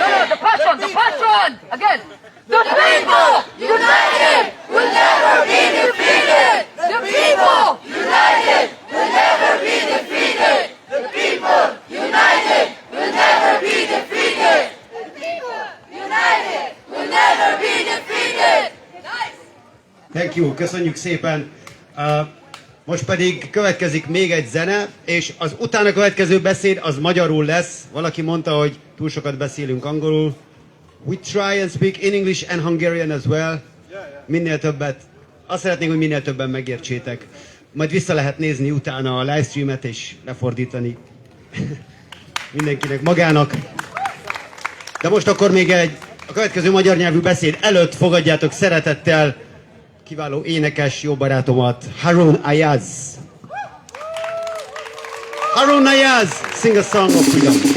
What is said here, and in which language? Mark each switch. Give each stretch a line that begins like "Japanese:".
English: No, the passion. Again. The people united will never be defeated. The people united will never be defeated. The people united will never be defeated. The people united will never be defeated. Nice. Thank you,
Hungarian: köszönjük szépen. Most pedig következik még egy zene, és az utána következő beszéd az magyarul lesz. Valaki mondta, hogy túl sokat beszélünk angolul.
English: We try and speak in English and Hungarian as well.
Hungarian: Minél többet. Azt szeretnénk, hogy minél többen megértsétek. Majd vissza lehet nézni utána a livestreamet és lefordítani mindenkinek magának. De most akkor még a következő magyar nyelvű beszéd előtt fogadjátok szeretettel kiváló énekes jó barátomat, Harun Ayaz.
English: Harun Ayaz, sing a song of freedom.